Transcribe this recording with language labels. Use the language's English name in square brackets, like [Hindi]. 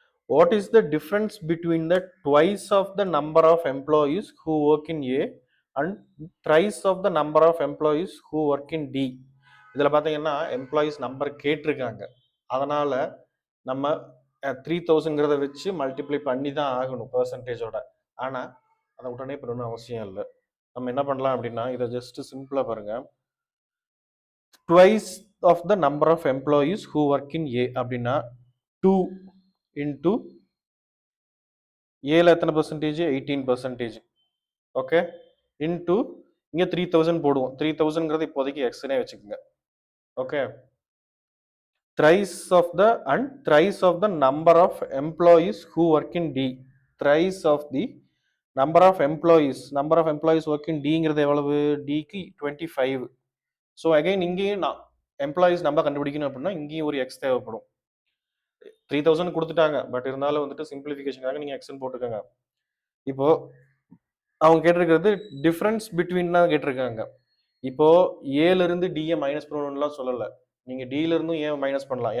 [English] What is the difference between the twice of the number of employees who work in A and thrice of the number of employees who work in D? [Tamil] இதில் பார்த்தீங்கன்னா employees number கேட்டிருக்காங்க. அதனால் நம்ம 3000ங்கிறத வச்சு multiply பண்ணி தான் ஆகணும் பர்சன்டேஜோட. ஆனால் அதை உடனே பண்ணணும்னு அவசியம் இல்லை. நம்ம என்ன பண்ணலாம் அப்படின்னா இதை ஜஸ்ட் சிம்பிளாக பாருங்கள். [English] twice of the number of employees who work in A [Tamil] அப்படின்னா 2 இன்டூ ஏல எத்தனை பர்சன்டேஜ்? [English] 18%. [Tamil] ஓகே, இன்டூ இங்கே 3000 போடுவோம். 3000ங்கிறது இப்போதைக்கு எக்ஸ்னே வச்சுக்கோங்க. [English] Okay, thrice of the and thrice of the number of employees who work in D. thrice of the number of employees work in [Tamil] Dங்கிறது எவ்வளவு? Dக்கு 25. So again இங்கேயும் நான் எம்ப்ளாயீஸ் நம்பர் கண்டுபிடிக்கணும் அப்படின்னா இங்கேயும் ஒரு எக்ஸ் தேவைப்படும். 3000 கொடுத்துட்டாங்க, பட் இருந்தாலும் வந்துட்டு சிம்பிளிஃபிகேஷனுக்காக நீங்கள் எக்ஸ்ன்னு போட்டுக்கோங்க. இப்போ அவங்க கேட்டிருக்கிறது [English] difference between [Tamil] தான் கேட்டிருக்காங்க. இப்போ ஏலேருந்து டிஏ மைனஸ் பண்ணணும்லாம் சொல்லலை. நீங்கள் டியிலிருந்தும் ஏன் மைனஸ் பண்ணலாம்.